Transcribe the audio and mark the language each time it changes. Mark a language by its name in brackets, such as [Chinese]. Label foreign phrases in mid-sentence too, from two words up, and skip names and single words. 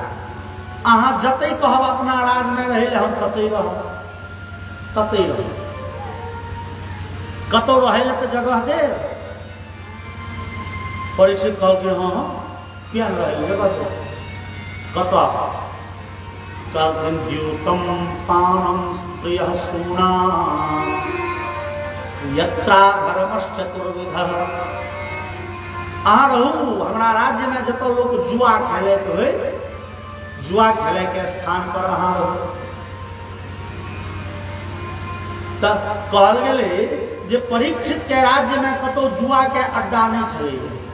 [Maithili] अहाँ जतै कहब अपना राज में रहे हम ततै रहब, कतौ रहे ले तो जगह दे। परीक्षित कहलकै हाँ किया न रहे बताओ कतौ। [Sanskrit] कहलखिन द्यूतम पानम स्त्रियः सूना यत्रा धर्मश्चतुर्विधः। [Maithili] अहाँ रहू हमरा राज्य में जत लोग जुआ खेलैत होय, जुआ खेले के स्थान पर अहाँ रहू। त कहल गेलै जे परीक्षित के राज्य में कतौ जुआ के अड्डा नहीं छलै।